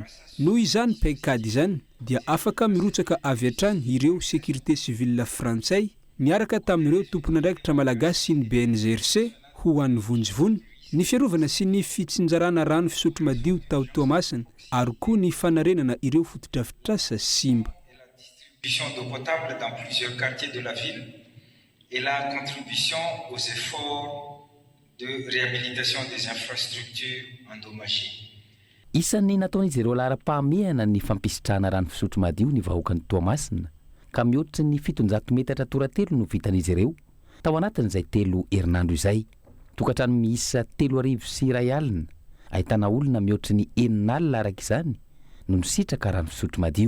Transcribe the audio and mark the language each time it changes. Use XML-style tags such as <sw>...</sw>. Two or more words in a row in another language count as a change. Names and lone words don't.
<mg>Noho izany paikady izany dia afaka mirotsaka avy hatrany ireo</mg> <fr>sécurité civile</fr> <mg>frantsay miaraka tamin'ireo tompon'andraikitra malagasy sy ny BNGRC ho an'ny vonjivony ny fiarovana sy ny fitsinjarana rano fisotro madio tao Toamasina ary koa ny fanarenana ireo fotodrafitrasa simba.</mg> <fr>Distribution d'eau potable dans plusieurs quartiers de la ville et la contribution aux efforts de réhabilitation des infrastructures endommagées.</fr> <mg>Isan'ny nataon'izy ireo lara-pahamehana ny fampisitrahana rano fisotro madio ny vahoakan'ny Toamasina ka mihoatra ny 700 metatra toratelo no vitan'izy ireo tao anatin'izay 3 herinandro izay. Tokantrano miisa 3 sy 1 alina ahitana olona mihoatra ny 9 alina araka izany no nisitraka rano fisotro madio.</mg>